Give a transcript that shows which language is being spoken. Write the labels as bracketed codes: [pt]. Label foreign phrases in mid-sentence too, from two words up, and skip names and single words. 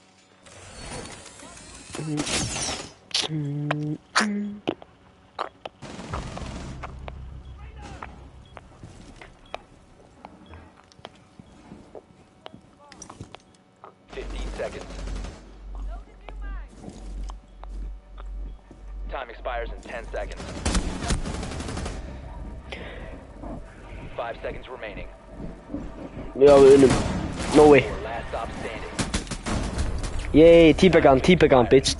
[en] 15 seconds. Time expires in 10 seconds. 5 seconds remaining. [is] Já, við unnum. [en] No way. Last stop standing. Yay, T-Bagan, bitch.